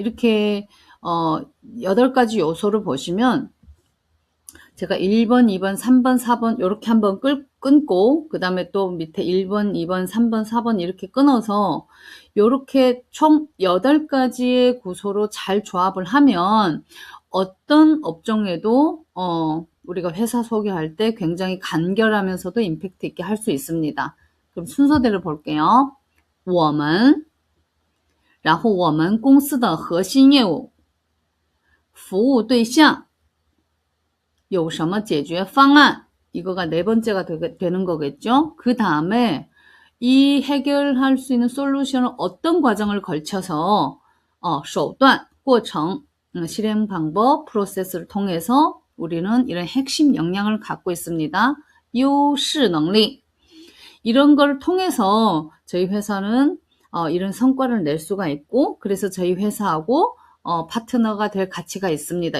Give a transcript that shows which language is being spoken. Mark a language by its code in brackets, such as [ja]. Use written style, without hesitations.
[ko] 이렇게 8가지 요소를 보시면 제가 1번, 2번, 3번, 4번 이렇게 한번 끊고 그 다음에 또 밑에 1번, 2번, 3번, 4번 이렇게 끊어서 이렇게 총 8가지의 구조로 잘 조합을 하면 어떤 업종에도 우리가 회사 소개할 때 굉장히 간결하면서도 임팩트 있게 할 수 있습니다. 그럼 순서대로 볼게요. [zh] 我们然后我们公司的核心业务服务对象有什么解决方案 [ko] 이거가 4번째가 되는 거겠죠. 그 다음에 이 해결할 수 있는 솔루션을 어떤 과정을 걸쳐서 [zh] 手段, 过程, [ko] 실행 방법, 프로세스를 통해서 우리는 이런 핵심 역량을 갖고 있습니다. [zh] 优势能力 [ko] 이런 걸 통해서 저희 회사는 이런 성과를 낼 수가 있고 그래서 저희 회사하고 파트너가 될 가치가 있습니다.